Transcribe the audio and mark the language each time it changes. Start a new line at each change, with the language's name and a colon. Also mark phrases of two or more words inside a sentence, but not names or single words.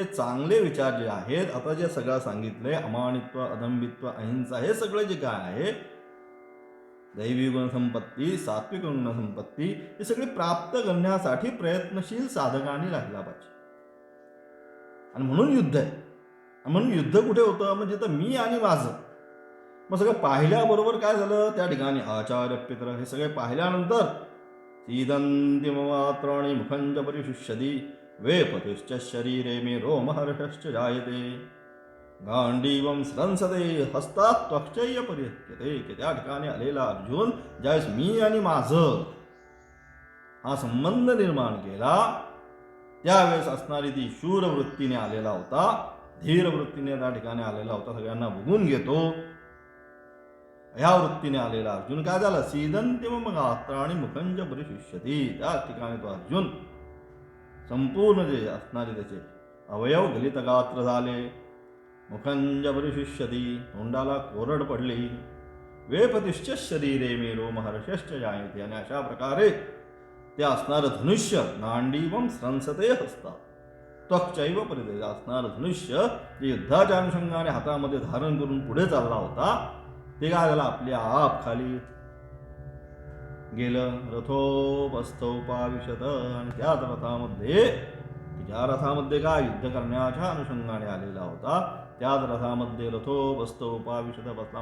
Marathi: चांगले विचार जे आहेत, आता जे सगळं सांगितले, अमानित्व, अदंबित्व, अहिंसा, हे सगळे जे काय आहे, दैवी गुणसंपत्ती, सात्विक गुणसंपत्ती, हे सगळे प्राप्त करण्यासाठी प्रयत्नशील साधकांनी राहिला पाहिजे. आणि म्हणून युद्ध आहे. म्हणून युद्ध कुठे होतं? म्हणजे तर मी आणि माझं. मग सगळं पाहिल्याबरोबर काय झालं? त्या ठिकाणी आचार्य पित्र हे सगळे पाहिल्यानंतर
Sanskrit: सीदन्ति ममात्राणि मुखंच परिशुष्यति वेपतिश्च शरीरे मे रोमहर्षश्च जायते गांडीवं स्रंसते हस्तात् त्वक्चैव परिहत्यते.
Marathi: की त्या ठिकाणी आलेला अर्जुन ज्यावेळेस मी आणि माझं हा संबंध निर्माण केला, त्यावेळेस असणारी ती शूर वृत्तीने आलेला होता, धीर वृत्तीने त्या ठिकाणी आलेला होता, सगळ्यांना बघून घेतो, ह्या वृत्तीने आलेला अर्जुन काय झाला?
Sanskrit: सीदन्ति मम गात्राणि मुखंच परिशुष्यति.
Marathi: त्या ठिकाणी तो अर्जुन संपूर्ण जे असणारे त्याचे अवयव गलित गात्र झाले,
Sanskrit: मुखंच परिशुष्यति,
Marathi: तोंडाला कोरड पडली,
Sanskrit: वेपतिश्च शरीरे मे रोमहर्षश्च जायते.
Marathi: आणि अशा प्रकारे ते असणारं धनुष्य
Sanskrit: गांडीवं स्रंसते हस्ता त्वक्चैव परिहत्यते.
Marathi: असणारं धनुष्य जे युद्धाच्या अनुषंगाने हातामध्ये धारण करून पुढे चालला होता, ते काय झालं? आपल्या आप खाली गेलं.
Sanskrit: रथोपस्थोपाविशत.
Marathi: आणि त्याच रथामध्ये, ज्या रथामध्ये काय युद्ध करण्याच्या अनुषंगाने आलेला होता, त्याच रथामध्ये रथोपस्थोपाविशत बसला.